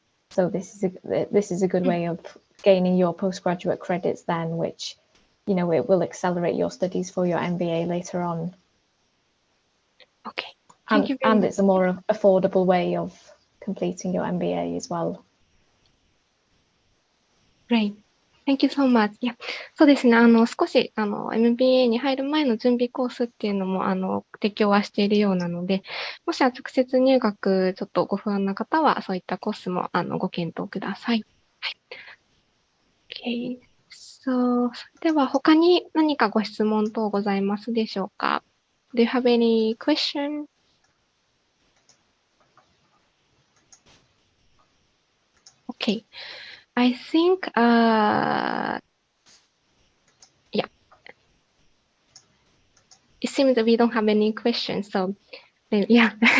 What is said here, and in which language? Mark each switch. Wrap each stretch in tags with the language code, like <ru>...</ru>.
<en>So this is a good way of gaining your postgraduate credits then, which, it will accelerate your studies for your MBA later on. Okay. Thank you very much. And it's a more affordable way of completing your MBA as well. Great. Thank you so much.</en> <ja>いや、そうですね。少し、MBA に入る前の準備コースっていうのも、提供はしているようなので、もしは直接入学、ちょっとご不安な方は、そういったコースも、ご検討ください。はい。</ja> <en>Okay. So,</en> <ja>では、他に何かご質問等ございますでしょうか？</ja> <en>Do you have any question? Okay. I think, yeah. It seems that we don't have any questions, so, yeah.</en>